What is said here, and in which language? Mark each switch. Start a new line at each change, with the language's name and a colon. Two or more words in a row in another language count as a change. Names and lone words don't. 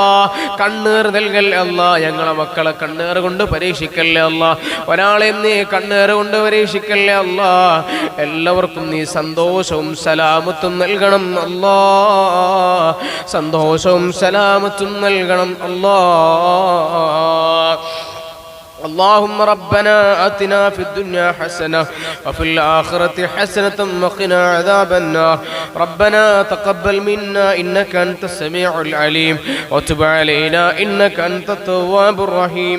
Malayalam: കണ്ണീർ നൽകല്ലേ അല്ലാ. ഞങ്ങളെ മക്കളെ കണ്ണീർ കൊണ്ട് പരീക്ഷിക്കല്ലേ അല്ലാ. ഒരാളെ നീ കണ്ണീർ കൊണ്ട് പരീക്ഷിക്കല്ലേ അല്ലാ. എല്ലാവർക്കും നീ സന്തോഷവും സലാമത്തും നൽകണം അല്ലാ. സന്തോഷവും സലാമത്തും നൽകണം അല്ലാ.
Arabic: اللهم ربنا آتنا في الدنيا حسنة وفي الآخرة حسنة وقنا عذاب النار. ربنا تقبل منا إنك أنت السميع العليم وتب علينا إنك أنت التواب الرحيم.